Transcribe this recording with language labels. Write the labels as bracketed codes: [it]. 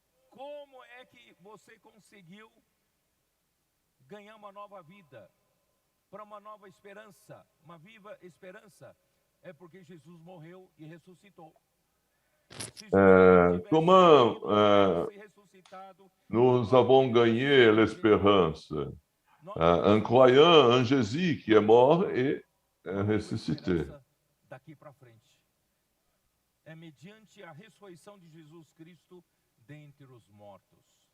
[pt] Como é que você conseguiu ganhar uma nova vida? Para uma nova esperança, uma viva esperança? É porque Jesus morreu e ressuscitou. Se Jesus não tivesse [fr] comment, [pt] morrido, tivesse ressuscitado, [fr] Nous avons gagné l'espérance [pt] nós [fr] en croyant en Jésus qui est mort et ressuscité. [pt] esperança daqui para frente. É mediante a ressurreição de Jesus Cristo dentre os mortos.